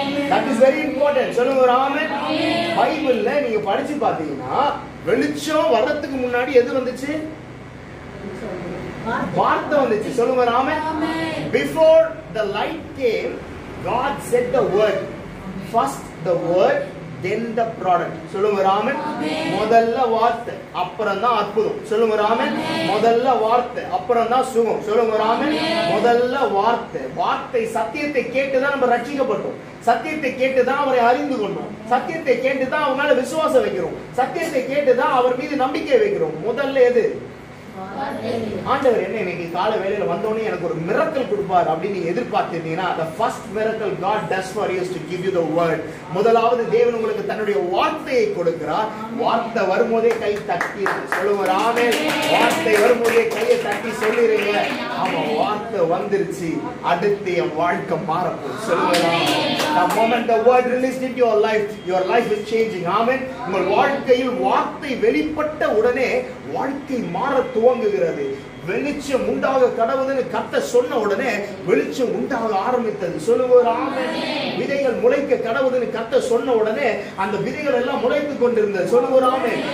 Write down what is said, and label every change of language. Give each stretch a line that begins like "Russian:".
English: That is very important.
Tamil: சொல்லுங்க ஒரு ஆமென். பைபிள்ல நீங்க படிச்சு பாத்தீங்கன்னா வெளிச்சம் வர்றதுக்கு முன்னாடி எது வந்துச்சு? வார்த்தை வந்துச்சு. சொல்லுங்க ஒரு ஆமென்.
English: Before the light came, God said the word. First the word, then the product.
Tamil: சொல்லுங்க ஒரு ஆமென். முதல்ல வார்த்தை, அப்புறம் தான் அற்புதம். சொல்லுங்க ஒரு ஆமென். முதல்ல வார்த்தை, அப்புறம் தான் சுகம். சொல்லுங்க ஒரு ஆமென். முதல்ல வார்த்தை சத்தியத்தை கேட்டுதான் நம்ம ரட்சிக்கப்பட்டோம். சத்தியத்தை கேட்டுதான் அவரை அறிந்து கொண்டோம். சத்தியத்தை கேட்டுதான் அவர் மேல விசுவாசம் வைக்கிறோம். சத்தியத்தை கேட்டுதான் அவர் மீது நம்பிக்கை வைக்கிறோம். முதல்ல எது? ஆண்டவர் என்ன இன்னைக்கு காலை வேளையில வந்தோடனே எனக்கு ஒரு மிரக்கல் கொடுப்பார் அப்படின்னு நீங்க எதிர்பார்த்திருந்தீங்கன்னா,
English: the first miracle God does for you is to give you the word.
Tamil: முதலாவது தேவன் உங்களுக்கு தன்னுடைய வார்த்தையை கொடுக்கிறார். வார்த்தை வரும்போதே கை தட்டி சொல்லுங்க ஆமென். வார்த்தை வரும்போதே கையை தட்டி சொல்லிருங்க, ஆமா வார்த்தை வந்துருச்சு, அடுத்து என் வாழ்க்கை மாறப்போகுது. சொல்லுங்க ஆமென்.
English: The moment the word released into your life is changing.
Tamil: ஆமென். உங்கள் வாழ்க்கையில் வார்த்தை வெளிப்பட்ட உடனே வாழ்க்கை மாற துவங்குகிறது. வெளிச்சம் உண்டாக கடவுதுன்னு கர்த்தர் சொன்ன உடனே வெளிச்சம் உண்டாக ஆரம்பித்தது. சொல்லுங்க ஆமென். விதைகள் முளைக்க கடவுதுன்னு கர்த்தர் சொன்ன உடனே அந்த விதைகள் எல்லாம் முளைத்து கொண்டிருந்தது. சொல்லுங்க ஆமென்.